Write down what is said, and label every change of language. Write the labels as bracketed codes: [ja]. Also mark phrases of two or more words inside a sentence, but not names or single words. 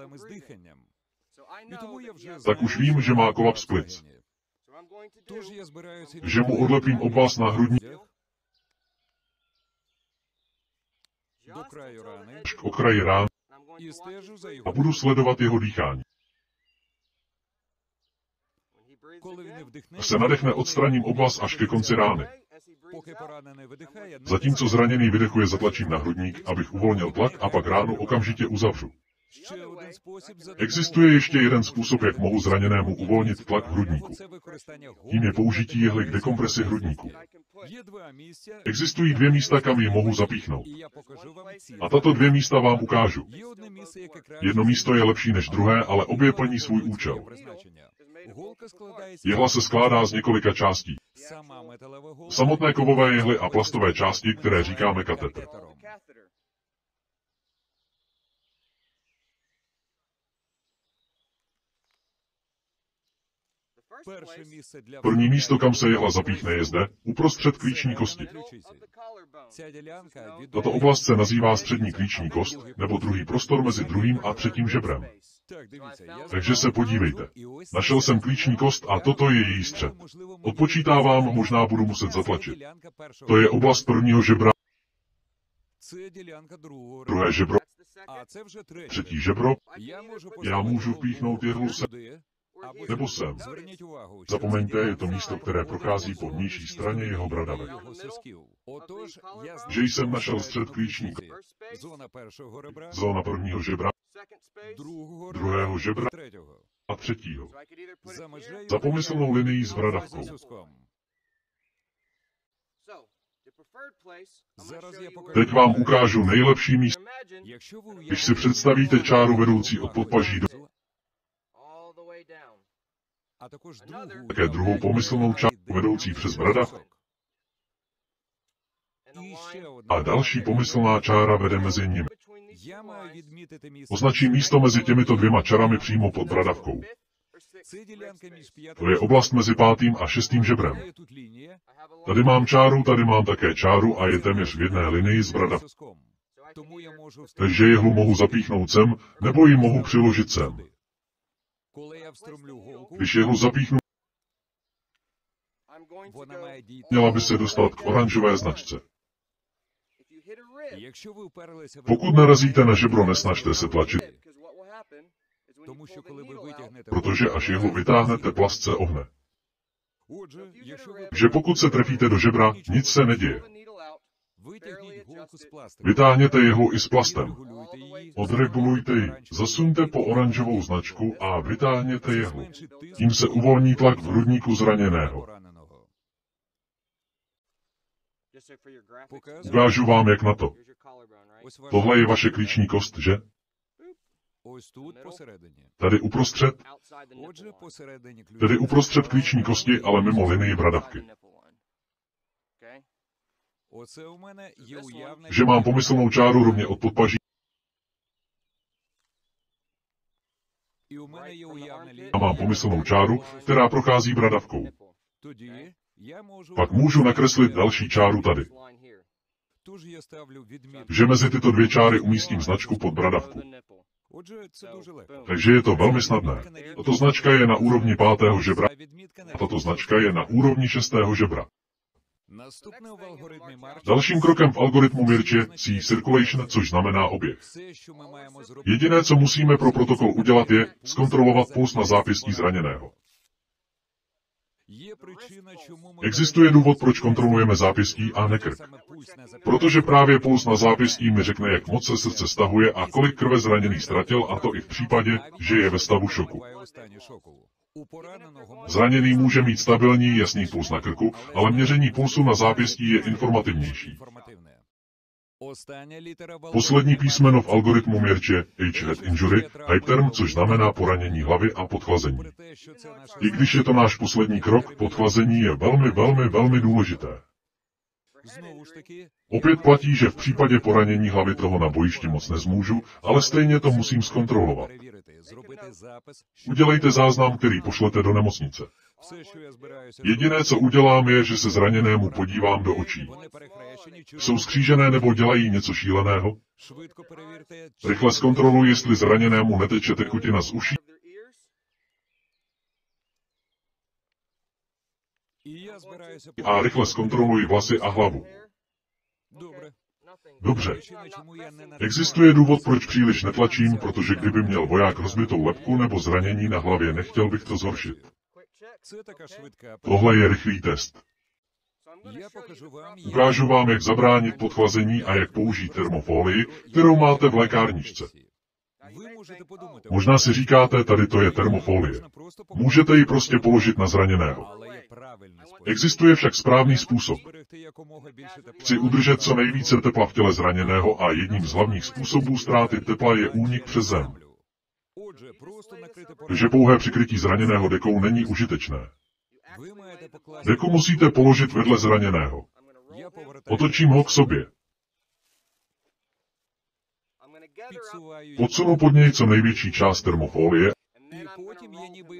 [cs] Tak už vím, že má kolaps plic. Že mu odlepím obvaz na hrudní k okraji rán a budu sledovat jeho dýchání. [uk] Коли він не вдихне, [cs] se nadechne, odstraním oblast až ke konci rány. [uk] поки поранений видихає, [cs] Zatímco zraněný vydechuje, zatlačím na hrudník, abych uvolnil tlak a pak ránu okamžitě uzavřu. [uk] ще один спосіб [cs] Existuje ještě jeden způsob, jak mohu zraněnému uvolnit tlak v hrudníku. [uk] це використання [cs] Tím je použití jehly k dekompresi hrudníku. [uk] Є два місця, [cs] Existují dvě místa, kam ji mohu zapíchnout. [uk] і я покажу вам ці. [cs] A tato dvě místa vám ukážu. [uk] Є одне місце, яке краще [cs] Jedno místo je lepší než druhé, ale obě plní svůj účel. [uk] призначення. Голка складається [cs] Jehla se skládá z několika částí. [uk] сама металева голка [cs] Samotné kovové jehly a plastové části, které říkáme katetr. [uk] перше місце для [cs] První místo, kam se jehla zapíchne, je zde, uprostřed klíční kosti. [uk] Ця ділянка від [cs] Tato oblast se nazývá střední klíční kost, nebo druhý prostor mezi druhým a třetím žebrem. [uk] Так, дивіться, я [cs] Takže se podívejte. [uk] і ось [cs] Našel jsem klíční kost a toto je její střed. Odpočítávám, možná budu muset zatlačit. [uk] ділянка першого. [cs] To je oblast prvního žebra, [uk] Це ділянка другого. [cs] druhé žebro, [uk] А це вже третє. [cs] třetí žebro, [uk] Я можу [cs] já můžu vpíchnout jehlu sem, [uk] сюди, або [cs] nebo sem. [uk] Зверніть увагу, [cs] Zapomeňte, je to místo, které prochází po vnější straně jeho bradavek. [uk] його сосків. Отож, я знаю, [cs] Že jsem našel střed klíční [uk] зона першого ребра, [cs] zóna prvního žebra, [uk] другого [cs] druhého žebra [uk] і третього. [cs] a třetího. [uk] За межею [cs] Za pomyslnou linií s bradavkou. [uk] соском. Зараз я покажу. [cs] Teď vám ukážu nejlepší místo. [uk] Якщо ви [cs] Když si představíte čáru vedoucí od podpaží do [uk] а також другу, [cs] také druhou pomyslnou čáru vedoucí přes bradavku [uk] і ще одна. [cs] a další pomyslná čára vede mezi nimi. [uk] Я маю відмітити місце. [cs] Označím místo mezi těmito dvěma čarami přímo pod bradavkou. [uk] Це ділянка між [cs] To [uk] п'ятим [cs] je oblast mezi pátým a šestým žebrem. [uk] Є тут лінія, [cs] Tady mám čáru, tady mám také čáru a je téměř v jedné linii s bradavkou. [uk] соском. Тому я можу [cs] Takže jehlu mohu zapíchnout sem, nebo ji mohu přiložit sem. [uk] Коли я встромлю голку, [cs] Když jehlu zapíchnu, [uk] вона має дійти. [cs] měla by se dostat k oranžové značce. [uk] Якщо ви вперлися в [cs] Pokud narazíte na žebro, nesnažte se tlačit, [uk] тому що коли ви витягнете [cs] protože až jehlu vytáhnete, plast se ohne. [uk] Отже, якщо ви [cs] Že pokud se trefíte do žebra, nic se neděje. [uk] витягніть голку з пластику, [cs] Vytáhněte jehlu i s plastem. [uk] регулюйте її, [cs] Odregulujte ji, zasuňte po oranžovou značku a vytáhněte jehlu. [uk] зменшить тиск [cs] Tím se uvolní tlak v hrudníku zraněného. [uk] пораненого. Показую. [cs] Ukážu vám, jak na to. [uk] Ось ваша- [cs] Tohle je vaše klíční kost, že? [uk] Ось тут посередині. [cs] Tady uprostřed, [uk] Отже, посередині ключ. [cs] tedy uprostřed klíční kosti, ale mimo linii bradavky. [uk] Оце у мене є уявне. [cs] Že mám pomyslnou čáru rovně od podpaží [uk] І у мене є уявне лінія. [cs] a mám pomyslnou čáru, která prochází bradavkou. [uk] Тоді я можу... [cs] Pak můžu nakreslit další čáru tady. [uk] Тож я ставлю відмітку. [cs] Že mezi tyto dvě čáry umístím značku pod bradavku. [uk] Отже, це дуже легко. [cs] Takže je to velmi snadné. Tato značka je na úrovni pátého žebra [uk] Ця відмітка не [cs] a tato značka je na úrovni šestého žebra. [uk] Наступне в алгоритмі Марча. [cs] Dalším krokem v algoritmu Mirč je C-circulation, což znamená oběh. [uk] Все, що ми маємо зробити, [cs] Jediné, co musíme pro protokol udělat, je zkontrolovat puls na zápěstí zraněného. [uk] є причина, чому ми [cs] Existuje důvod, proč kontrolujeme zápěstí a ne krk. [uk] саме пульс на зап'ястті. [cs] Protože právě puls na zápěstí mi řekne, jak moc se srdce stahuje a kolik krve zraněný ztratil, a to i v případě, že je ve stavu šoku. [uk] Буває у стані шоку. У пораненого може [cs] Zraněný může mít stabilní, jasný puls na krku, ale měření pulsu na zápěstí je informativnější. [uk] інформативне. Остання літера в [cs] Poslední [uk] алгоритмі [cs] písmeno v algoritmu Mirč je [en] H-head injury, [cs] hyperterm, což znamená poranění hlavy a podchlazení. [uk] Попри те, що це наша [cs] I když je to náš poslední krok, podchlazení je velmi, velmi, velmi důležité. [uk] знову ж таки, [cs] Opět platí, že v případě poranění hlavy toho na bojišti moc nezmůžu, ale stejně to musím zkontrolovat. [uk] перевірити, зробити запис. [cs] Udělejte záznam, který pošlete do nemocnice. [uk] Все, що я збираюся [cs] Jediné, co udělám, je, že se zraněnému podívám do očí. [uk] Вони перехрещені, чи [cs] Jsou skřížené nebo dělají něco šíleného? [uk] швидко перевірте, чи [cs] Rychle zkontroluji, jestli zraněnému neteče tekutina z uší [uk] і я збираюся [cs] a rychle zkontroluji vlasy a hlavu. [uk] Добре. [cs] Dobře. [uk] Причина, чому я не натискаю, [cs] Existuje důvod, proč příliš netlačím, protože kdyby měl voják rozbitou lebku nebo zranění na hlavě, nechtěl bych to zhoršit. [uk] Це така швидка. [cs] Tohle je rychlý test. [uk] Я покажу вам, [cs] Ukážu vám, jak zabránit podchlazení a jak použít termofolii, kterou máte v lékárničce. [uk] Ви можете подумати, [cs] Možná si říkáte, tady to je termofolie. Můžete ji prostě položit na zraněného. [uk] але є правильний спосіб. [cs] Existuje však správný způsob. [uk] Зберегти якомога більше тепла. [cs] Chci udržet co nejvíce tepla v těle zraněného a jedním z hlavních způsobů ztráty tepla je únik přes zem. [uk] Отже, просто накрити [cs] Takže pouhé přikrytí zraněného dekou není užitečné. [uk] Ви маєте покласти. [cs] Deku musíte položit vedle zraněného. [uk] Я повертаю. [cs] Otočím ho k sobě. [uk] Підсуваю. [cs] Podsunu pod něj co největší část termofolie, [uk] І потім я ніби